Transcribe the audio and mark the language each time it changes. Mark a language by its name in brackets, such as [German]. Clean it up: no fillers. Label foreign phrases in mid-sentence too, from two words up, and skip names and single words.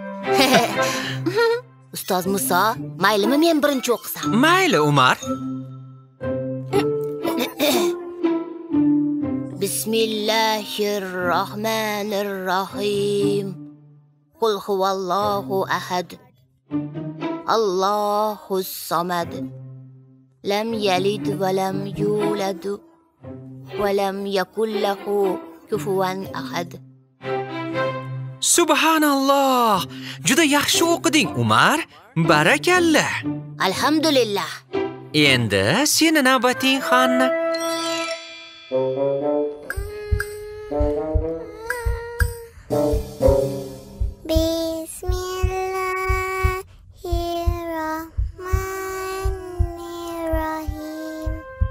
[Uzbek] Ustoz Muso, maylimi men birinchi o'qisam? Mayli, Umar. Bismillahirrohmanirrohim. [Arabic] قل هو الله أحد. الله الصمد. لم يلد ولم يولد ولم يكن له كفوا أحد. Subhanalloh! [Uzbek] Juda yaxshi o'qiding, Umar. Barakallah. Alhamdulillah. Endi seni navbating, Hanna. Bismillahirrahmanirrahim.